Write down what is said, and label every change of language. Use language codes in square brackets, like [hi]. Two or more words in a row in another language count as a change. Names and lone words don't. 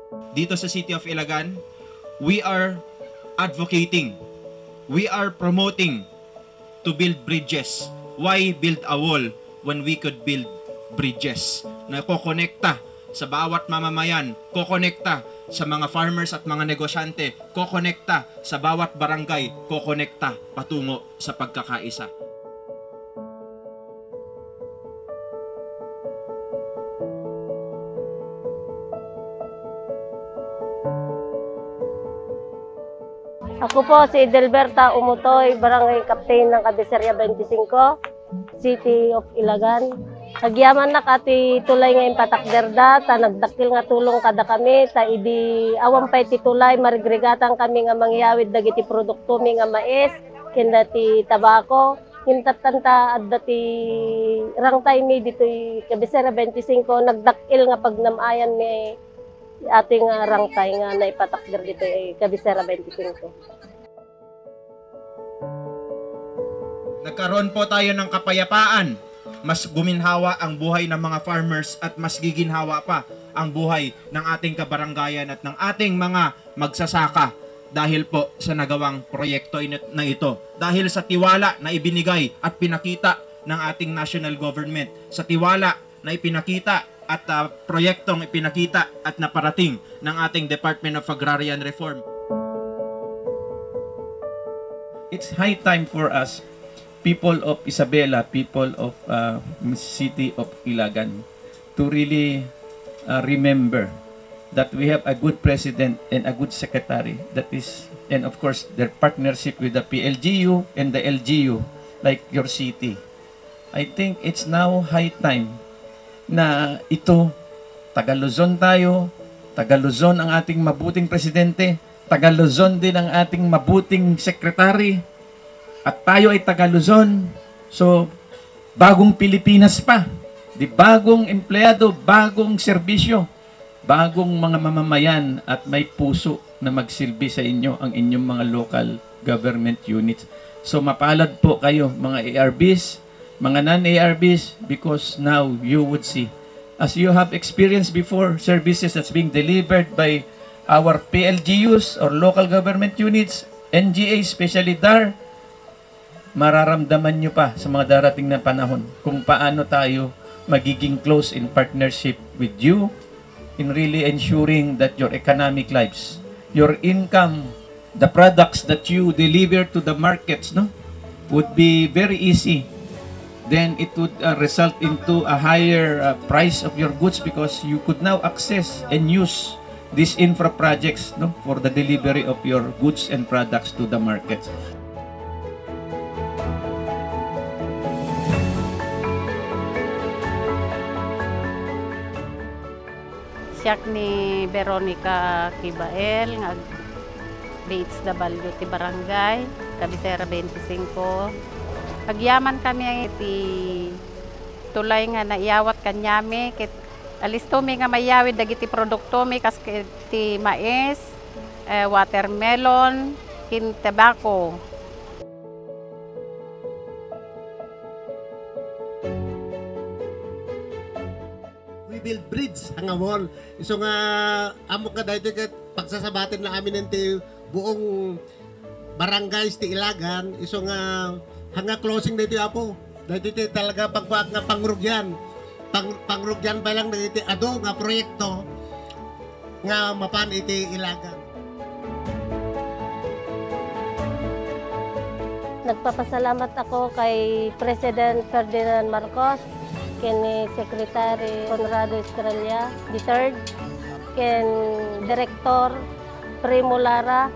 [tl] dito sa [en] City of Ilagan, we are advocating, we are promoting to build bridges. Why build a wall when we could build bridges [tl] na kokonekta sa bawat mamamayan, kokonekta sa mga farmers at mga negosyante, kokonekta sa bawat barangay, kokonekta patungo sa pagkakaisa. Ako po si Delberta Umutoy, Barangay Captain ng Cabeceria 25, City of Ilagan. [ilo] Nagyaman na kati tulay nga impatakderda, ta nagdakil nga tulong kada kami, ta idi awang pay ti tulay, marigregatan kami nga mangyawid dagiti produkto mi nga mais, kinda ti tabako, hintatanta at dati rangtay mi dito Cabeceria 25, nagdakil nga pagnamayan mi ating rangtay nga naipatakder dito Cabeceria 25. [tl] Nagkaroon po tayo ng kapayapaan. Mas guminhawa ang buhay ng mga farmers at mas giginhawa pa ang buhay ng ating kabaranggayan at ng ating mga magsasaka dahil po sa nagawang proyekto na ito. Dahil sa tiwala na ibinigay at pinakita ng ating national government, sa tiwala na ipinakita at proyektong ipinakita at naparating ng ating Department of Agrarian Reform. [en] It's high time for us, people of Isabela, people of City of Ilagan, to really remember that we have a good president and a good secretary that is, and of course their partnership with the PLGU and the LGU like your city. I think it's now high time [tl] na ito, Taga-Luzon tayo, Taga-Luzon ang ating mabuting presidente, Taga-Luzon din ang ating mabuting secretary, at tayo ay Taga-Luzon. So, bagong Pilipinas pa. Di bagong empleyado, bagong serbisyo, bagong mga mamamayan at may puso na magsilbi sa inyo ang inyong mga local government units. [en] So, [tl] mapalad po kayo mga ARBs, mga non-ARBs, [en] because now you would see, as you have experienced before, services that's being delivered by our PLGUs or local government units, NGA, especially DAR, [tl] mararamdaman nyo pa sa mga darating na panahon kung paano tayo magiging [en] close in partnership with you in really ensuring that your economic lives, your income, the products that you deliver to the markets, no, would be very easy. Then it would result into a higher price of your goods because you could now access and use these infra projects, no, for the delivery of your goods and products to the markets. [ilo] Siyak ni Veronica Kibael nga DHW ti Barangay Cabeceria 25. Agyaman kami ti tulay nga naiyawat kanyami kit alisto mi nga mayawid dagiti produkto mi kas ti mais, watermelon, kin tobacco. [en] Build bridge ang wall. [ilo] So nga amo ka dahito ket pagsasabatin na amin ti buong barangays ti Ilagan. So nga hanga closing dito apo. Dahito ti talaga pagkuak nga pangrugyan. Pangrugyan pa lang dito ado nga proyekto nga mapan iti Ilagan. [tl] Nagpapasalamat ako kay President Ferdinand Marcos, kini Secretary Conrado Estrella III, ken Director Primo Lara.